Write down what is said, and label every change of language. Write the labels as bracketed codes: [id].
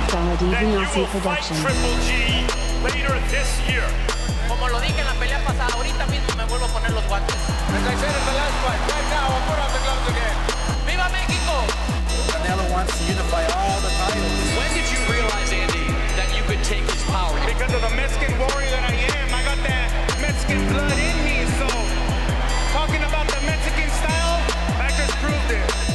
[en] Triple G later this year. [es] Como lo dije en la pelea pasada, ahorita mismo me vuelvo a poner los guantes. [en] As I said in the last fight, right now I'll put on the gloves again. [es] ¡Viva México! [en] Canelo wants to unify all the titles. When did you realize, Andy, that you could take his power? Because of the Mexican warrior that I am, I got that Mexican blood in me. So, talking about the Mexican style, I just proved it.